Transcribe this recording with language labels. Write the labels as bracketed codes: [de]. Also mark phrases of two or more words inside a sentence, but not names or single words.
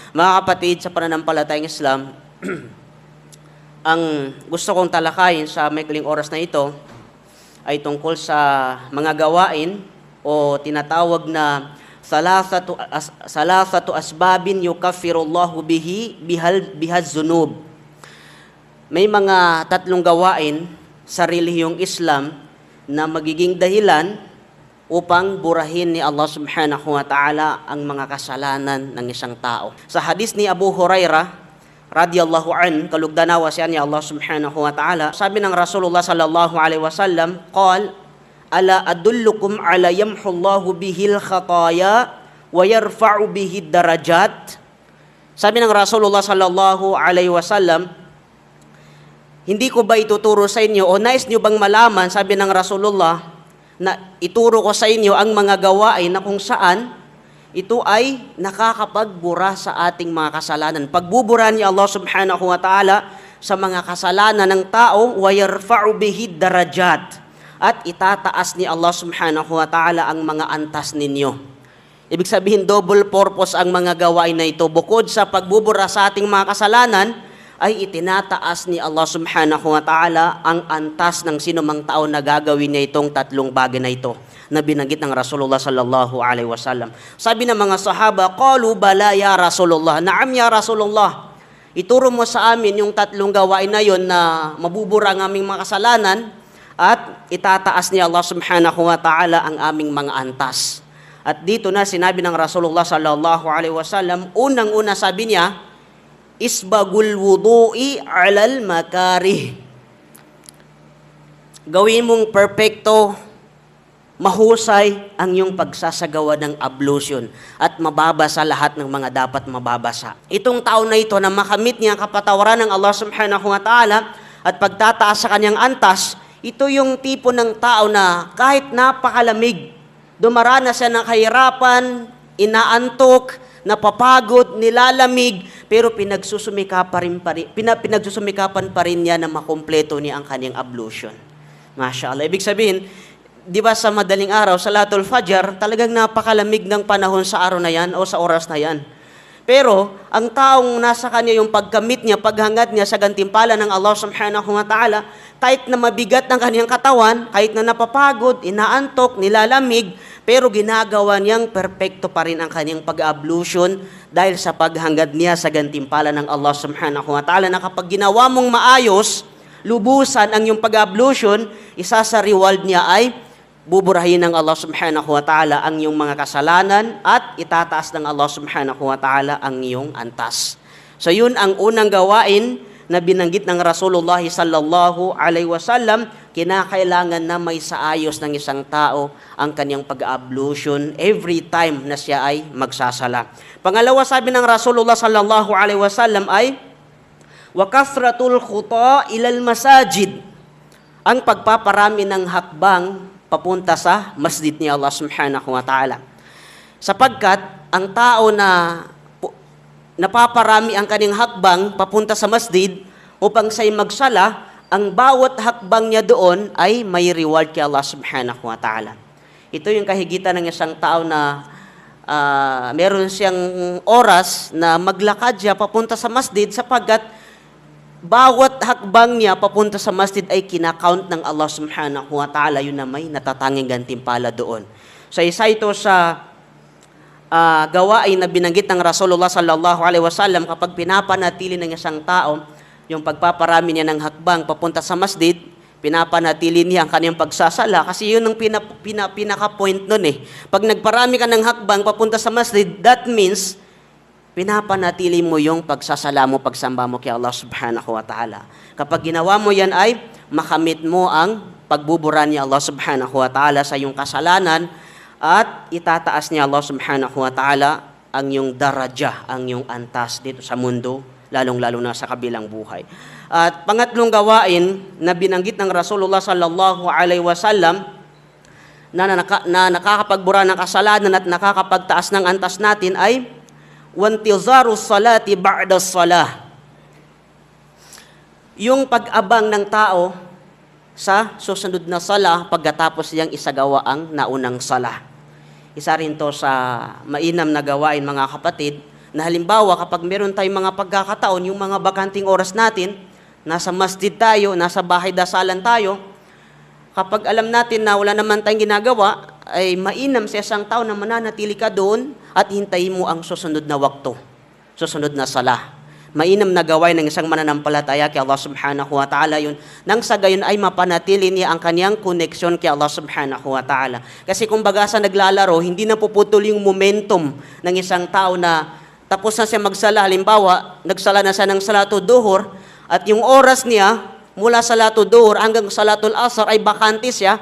[tl] Mga kapatid, sa pananampalatayang Islam, ang gusto kong talakayin sa maikling oras na ito ay tungkol sa mga gawain o tinatawag na [ar] ثلاثة أسباب يكفر الله بها الذنوب. [tl] May mga tatlong gawain sa relihiyong Islam na magiging dahilan upang burahin ni Allah [ar] سبحانه وتعالى [tl] ang mga kasalanan ng isang tao. Sa hadis ni Abu Hurairah [ar] رضي الله عن, [tl] kalugdanawa siya ni Allah [ar] سبحانه وتعالى, [tl] sabi ng Rasulullah [ar] صلى الله عليه وسلم, قال ألا أدلكم على يمحو الله به الخطايا ويرفع به الدرجات. [tl] Sabi ng Rasulullah [ar] صلى الله عليه وسلم, [tl] hindi ko ba ituturo sa inyo o nais nyo bang malaman, sabi ng Rasulullah, na ituro ko sa inyo ang mga gawain na kung saan ito ay nakakapagbura sa ating mga kasalanan. Pagbubura ni Allah [ar] سبحانه وتعالى [tl] sa mga kasalanan ng tao, [ar] ويرفع به درجات, [tl] at itataas ni Allah [ar] سبحانه وتعالى [tl] ang mga antas ninyo. Ibig sabihin, [en] double purpose [tl] ang mga gawain na ito. Bukod sa pagbubura sa ating mga kasalanan, ay itinataas ni Allah [ar] سبحانه وتعالى [tl] ang antas ng sinumang tao na gagawin niya itong tatlong bagay na ito na binanggit ng Rasulullah [ar] صلى الله عليه وسلم. [tl] Sabi ng mga sahaba, [ar] قالوا بلى يا رسول الله نعم يا رسول الله, [tl] ituro mo sa amin yung tatlong gawain na yon na mabubura ang aming mga kasalanan at itataas ni Allah [ar] سبحانه وتعالى [tl] ang aming mga antas. At dito na sinabi ng Rasulullah [ar] صلى الله عليه وسلم, [tl] unang-una sabi niya, [ar] إسباغ الوضوء على المكاره. [tl] Gawin mong perpekto, mahusay ang iyong pagsasagawa ng ablution at mababasa lahat ng mga dapat mababasa. Itong tao na ito na makamit niya ang kapatawaran ng Allah [ar] سبحانه وتعالى [tl] at pagtataas sa kanyang antas, ito yung tipo ng tao na kahit napakalamig, dumaranas siya ng kahirapan, inaantok, napapagod, nilalamig, pero pinagsusumikapan pa rin niya na makumpleto niya ang kanyang ablution. [ar] ما شاء الله. [tl] Ibig sabihin, di ba sa madaling araw, [ar] صلاة الفجر, [tl] talagang napakalamig ng panahon sa araw na yan o sa oras na yan. Pero, ang taong nasa kanya yung pagkamit niya, paghangad niya sa gantimpala ng Allah [ar] سبحانه وتعالى, [tl] kahit na mabigat ng kanyang katawan, kahit na napapagod, inaantok, nilalamig, pero ginagawa niyang perpekto pa rin ang kanyang pag-ablution dahil sa paghangad niya sa gantimpala ng Allah [ar] سبحانه وتعالى [tl] na kapag ginawa mong maayos, lubusan ang iyong pag-ablution, isa sa reward niya ay buburahin ng Allah [ar] سبحانه وتعالى [tl] ang iyong mga kasalanan at itataas ng Allah [ar] سبحانه وتعالى [tl] ang iyong antas. So yun ang unang gawain na binanggit ng Rasulullah [ar] صلى الله عليه وسلم, [tl] kinakailangan na may saayos ng isang tao ang kanyang pag-ablution [en] every time [tl] na siya ay magsasala. Pangalawa, sabi ng Rasulullah [ar] صلى الله عليه وسلم [tl] ay [ar] وكثرة الخطا إلى المساجد, [tl] ang pagpaparami ng hakbang papunta sa masjid ni Allah [ar] سبحانه وتعالى. [tl] Sapagkat ang tao na napaparami ang kanyang hakbang papunta sa masjid upang siya'y magsala, ang bawat hakbang niya doon ay may reward kay Allah [ar] سبحانه وتعالى. [tl] Ito yung kahigitan ng isang tao na meron siyang oras na maglakad siya papunta sa masjid sapagkat bawat hakbang niya papunta sa masjid ay kinakount ng Allah [ar] سبحانه وتعالى, [tl] yun na may natatanging gantimpala doon. So isa ito sa gawain na binanggit ng Rasulullah [ar] صلى الله عليه وسلم [tl] kapag pinapanatili ng isang tao yung pagpaparami niya ng hakbang papunta sa masjid, pinapanatili niya ang kanyang pagsasala kasi yun ang pinaka-point nun eh. Pag nagparami ka ng hakbang papunta sa masjid, [en] that means [tl] pinapanatili mo yung pagsasala mo, pagsamba mo kay Allah [ar] سبحانه وتعالى. [tl] Kapag ginawa mo yan ay makamit mo ang pagbubura ni Allah [ar] سبحانه وتعالى [tl] sa iyong kasalanan at itataas ni Allah [ar] سبحانه وتعالى [tl] ang iyong daraja, ang iyong antas dito sa mundo, lalong-lalo na sa kabilang buhay. At pangatlong gawain na binanggit ng Rasulullah [ar] صلى الله عليه وسلم [tl] na nakakapagbura ng kasalanan at nakakapagtaas ng antas natin ay [ar] وانتظار الصلاة بعد الصلاة. [tl] Yung pag-abang ng tao sa susunod na sala pagkatapos niyang isagawa ang naunang sala. Isa rin to sa mainam na gawain, mga kapatid, na halimbawa kapag meron tayong mga pagkakataon, yung mga bakanting oras natin, nasa masjid tayo, nasa bahay dasalan tayo, kapag alam natin na wala naman tayong ginagawa, ay mainam sa isang tao na mananatili ka doon at hintayin mo ang susunod na wakto, susunod na salah. Mainam na gawain ng isang mananampalataya kay Allah [ar] سبحانه وتعالى [tl] yun. Nang sa gayon ay mapanatili niya ang kanyang koneksyon kay Allah [ar] سبحانه وتعالى. [tl] Kasi kung baga sa naglalaro, hindi na puputol yung momentum ng isang tao na tapos na siya magsala. Halimbawa, nagsala na siya ng [ar] صلاة الظهر [tl] at yung oras niya mula [ar] صلاة الظهر [tl] hanggang [ar] صلاة العصر [tl] ay bakante siya.